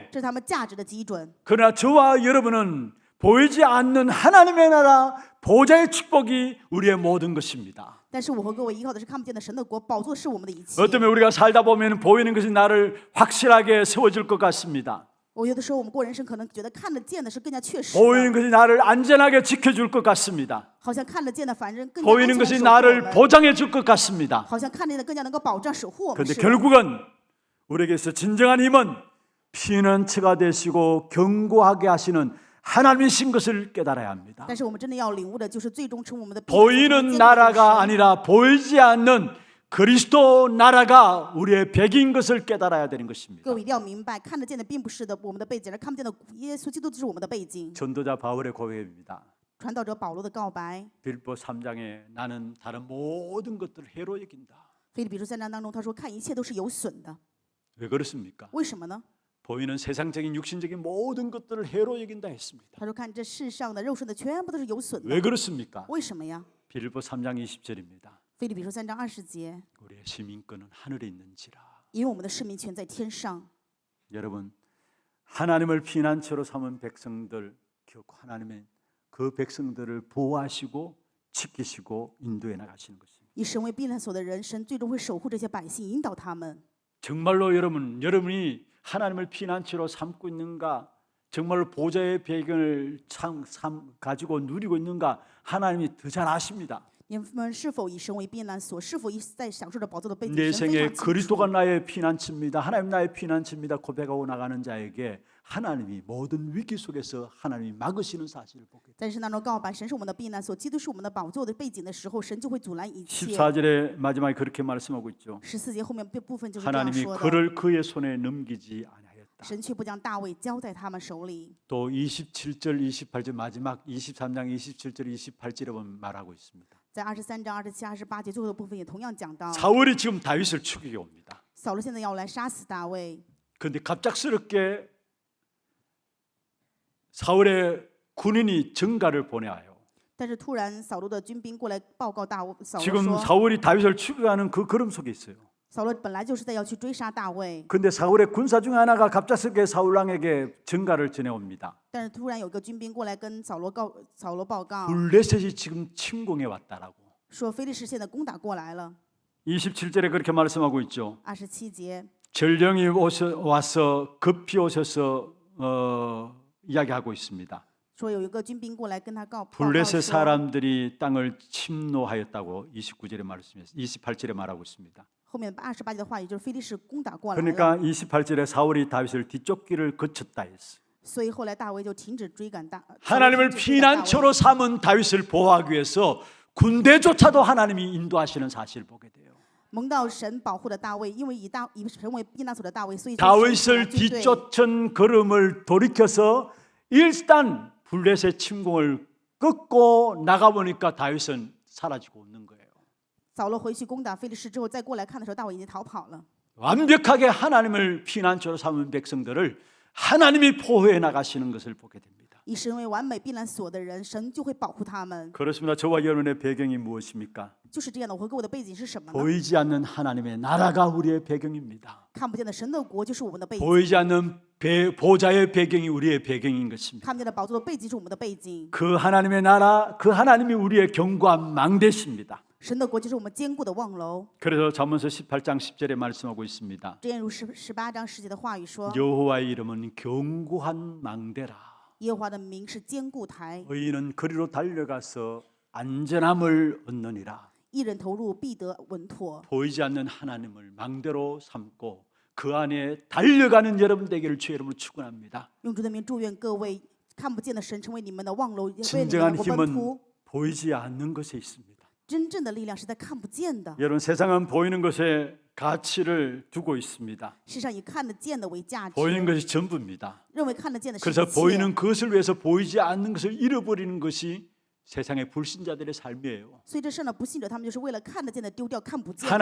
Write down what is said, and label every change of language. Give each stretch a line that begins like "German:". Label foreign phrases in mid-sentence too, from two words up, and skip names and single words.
Chinese: 这是他们价值的基准。
Korean: 그러나 저와 여러분은 보이지 않는 하나님의 나라 보좌의 축복이 우리의 모든 것입니다.
Chinese: 但是我和各位依靠的是看不见的神的国，宝座是我们的一切。
Korean: 어쩌면 우리가 살다 보면 보이는 것이 나를 확실하게 세워줄 것 같습니다.
Chinese: 我有的时候我们过人生，可能觉得看得见的是更加确实
Korean: 보이는
Chinese: 的，
Korean: 것이 나를 안전하게 지켜줄 것 같습니다.
Chinese: 好像看得见的反正更加安
Korean: 보이는
Chinese: 全地
Korean: 것이
Chinese: 守护我
Korean: 나를
Chinese: 们，
Korean: 보장해 줄 것 같습니다.
Chinese: 好像看见的更加能够保障守护我们。
Korean: 그런데
Chinese: 是，
Korean: 결국은 우리에게서 진정한 힘은 피난처가 되시고 견고하게 하시는 하나님이신 것을 깨달아야 합니다.
Chinese: 但是我们真的要领悟的就是最终成为我们的避难所
Korean: 보이는
Chinese: 成为坚定的
Korean: 나라가
Chinese: 神
Korean: 아니라 보이지 않는 그리스도 나라가 우리의 백인 것을 깨달아야 되는 것입니다.
Chinese: 各位一定要明白，看得见的并不是的我们的背景，而看不见的耶稣基督就是我们的背景。
Korean: 전도자 바울의 고백입니다.
Chinese: 传道者保罗的告白，
Korean: 빌보 3장에 나는 다른 모든 것들을 해로 여긴다.
Chinese: 腓立比书3章当中他说：“看一切都是有损的。
Korean: 왜 그렇습니까?
Chinese: 为什么呢？
Korean: 보이는 세상적인 육신적인 모든 것들을 해로 여긴다 했습니다.
Chinese: 他说：“看这世上的肉身的全部都是有损的。
Korean: 왜 그렇습니까?
Chinese: 为什么呀？
Korean: 빌보 3장 20절입니다.
Chinese: 腓立比书3章20节，
Korean: 우리의 시민권은 하늘에 있는지라.
Chinese: 因为我们的市民权在天上。
Korean: 여러분 하나님을 피난처로 삼은 백성들 결코 하나님의 그 백성들을 보호하시고 지키시고 인도해 나가시는 것입니다.
Chinese: 以神为避难所的人，神最终会守护这些百姓，引导他们。
Korean: 정말로 여러분이 하나님을 피난처로 삼고 있는가? 정말로 보좌의 배경을 가지고 누리고 있는가? 하나님이 더 잘 아십니다.
Chinese: 你们是否以神为避难所？是否在享受着宝座的背景？
Korean: 내
Chinese: 神非
Korean: 생에
Chinese: 常清楚。
Korean: 그리스도가 나의 피난처입니다. 하나님 나의 피난처입니다. 고백하고 나가는 자에게 하나님이 모든 위기 속에서 하나님이 막으시는 사실을 보게 됩니다.
Chinese: 在圣当中告白，神是我们的避难所，基督是我们的宝座的背景的时候，神就会阻拦一切。
Korean: 14절에 마지막에 그렇게 말씀하고 있죠.
Chinese: 14 节后面部分就是这样
Korean: 하나님이
Chinese: 说的。
Korean: 그를 그의 손에 넘기지 아니하였다.
Chinese: 神却不将大卫交在他们手里。
Korean: 또 27절, 28절 마지막 23장 27절, 28절에 보면 말하고 있습니다.
Chinese: 在23章27、28节最后的部分也同样讲到，
Korean: 사울이 지금 다윗을 죽이게 옵니다.
Chinese: 扫罗现在要来杀死大卫，
Korean: 그런데 갑작스럽게 사울의 군인이 전가를 보내와요.
Chinese: 但是突然扫罗的军兵过来报告扫罗
Korean: 지금
Chinese: 说，
Korean: 사울이 다윗을 죽여가는 그 걸음 속에 있어요.
Chinese: 扫罗本来就是在要去追杀大卫，
Korean: 그런데 사울의 군사 중 하나가 갑작스럽게 사울 왕에게 전가를 전해옵니다.
Chinese: 但是突然有个军兵过来跟扫罗报告，
Korean: 블레셋이 지금 침공해 왔다라고.
Chinese: 说非利士现在攻打过来了。
Korean: 27절에 그렇게 말씀하고 있죠.
Chinese: 27节，
Korean: 전령이 와서 급히 오셔서 이야기하고 있습니다.
Chinese: 说有一个军兵过来跟他报告
Korean: 블레셋
Chinese: 说，
Korean: 사람들이 땅을 침노하였다고 29절에 말씀했습니다. 28절에 말하고 있습니다.
Chinese: 后面28节的话，也就是非利士攻打过来了。
Korean: 그러니까 28절에 사울이 다윗을 뒤쪽 길을 거쳤다 했어.
Chinese: 所以后来大卫就停止追赶
Korean: 하나님을
Chinese: 大卫
Korean: 피난처로 삼은 다윗을 보호하기 위해서 군대조차도 하나님이 인도하시는 사실을 보게 돼요.
Chinese: 蒙到神保护的大卫，因为以神为避难所的大卫，所以
Korean: 다윗을 뒤쫓은 걸음을 돌이켜서 일단 블레셋 침공을 끊고 나가보니까 다윗은 사라지고 없는 거예요.
Chinese: 扫罗回去攻打非利士之后，再过来看的时候，大卫已经逃跑了。
Korean: 완벽하게 하나님을 피난처로 삼은 백성들을 하나님이 보호해 나가시는 것을 보게 됩니다.
Chinese: 以神为完美避难所的人，神就会保护他们。
Korean: 그렇습니다. 저와 여러분의 배경이 무엇입니까?
Chinese: 就是这样的，我和各位的背景是什么呢？
Korean: 보이지 않는 하나님의 나라가 우리의 배경입니다.
Chinese: 看不见的神的国就是我们的背景，
Korean: 보이지 않는 보좌의 배경이 우리의 배경인 것입니다.
Chinese: 看不见的宝座的背景是我们的背景。
Korean: 그 하나님의 나라, 그 하나님이 우리의 견고한 망대십니다.
Chinese: 神的国就是我们坚固的望楼。
Korean: 그래서 잠언서 18장 10절에 말씀하고 있습니다.
Chinese: 正如18章10节的话语说，
Korean: 여호와의 이름은 견고한 망대라.
Chinese: 耶和华的名是坚固台，
Korean: 의인은 그리로 달려가서 안전함을 얻느니라.
Chinese: 一人投入必得稳妥。
Korean: 보이지 않는 하나님을 망대로 삼고 그 안에 달려가는 여러분 되기를 주의 이름으로 축원합니다.
Chinese: 用主的名祝愿各位看不见的神成为你们的望楼，为你们
Korean: 진정한
Chinese: 能够奔突。
Korean: 힘은 보이지 않는 것에 있습니다.
Chinese: 真正的力量是在看不见的。
Korean: 여러분 세상은 보이는 것에 가치를 두고 있습니다.
Chinese: 世上以看得见的为价值，
Korean: 보이는 것이 전부입니다.
Chinese: 认为看得见的是
Korean: 그래서
Chinese: 一切。
Korean: 보이는 것을 위해서 보이지 않는 것을 잃어버리는 것이 세상의 불신자들의 삶이에요.
Chinese: 所以这世上的不信者，他们就是为了看得见的丢掉看不见的。